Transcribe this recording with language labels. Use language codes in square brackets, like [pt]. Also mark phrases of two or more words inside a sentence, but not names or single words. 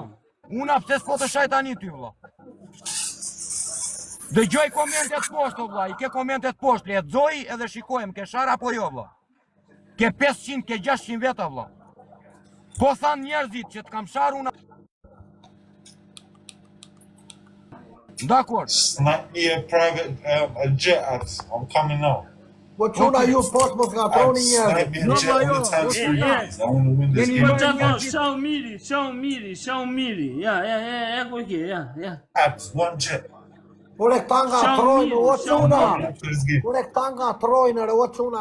[sq] Una pse s'po të shaj tani ty vlla. Dëgjoj komentet poshtë vlla, i ke komentet poshtë, lexoj edhe shikojmë ke shar apo jo vlla. Ke 500, ke 600 veta vlla. Po than njerëzit që të kam shar una. Dakor. [en] Might be a private jet apps. I'm coming out. [sq] Po çuna ju post mos ngatroni njerëz. Ciao miri. Ja, ku ke, ja. [en] Apps, one jet. [sq] Ore këta ngatrojnë o çuna. Ore këta ngatrojnë o çuna.